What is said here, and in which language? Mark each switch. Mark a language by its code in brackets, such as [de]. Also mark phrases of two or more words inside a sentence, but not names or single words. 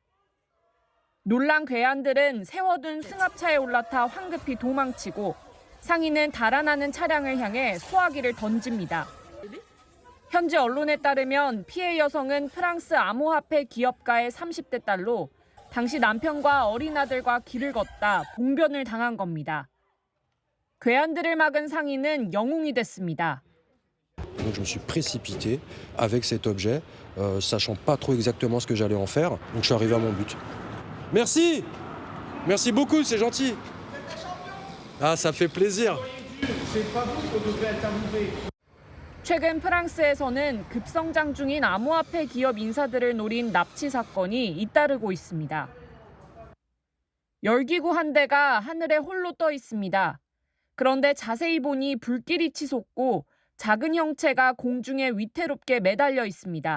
[ko] 놀란 괴한들은 세워둔 승합차에 올라타 황급히 도망치고 상인은 달아나는 차량을 향해 소화기를 던집니다. 현지 언론에 따르면 피해 여성은 프랑스 암호화폐 기업가의 30대 딸로 당시 남편과 어린 아들과 길을 걷다 봉변을 당한 겁니다. 괴한들을 막은 상인은 영웅이 됐습니다. [fr] Donc je me suis précipité avec cet objet, sachant pas trop exactement ce que j'allais en faire. Donc je suis arrivé à mon but. Merci, merci beaucoup, c'est gentil. Ah, ça fait plaisir. C'est pas vous qu'on devrait interviewer. [ko] 최근 프랑스에서는 급성장 중인 암호화폐 기업 인사들을 노린 납치 사건이 잇따르고 있습니다. 열기구 한 대가 하늘에 홀로 떠 있습니다. 그런데 자세히 보니 불길이 치솟고 작은 형체가 공중에 위태롭게 매달려 있습니다.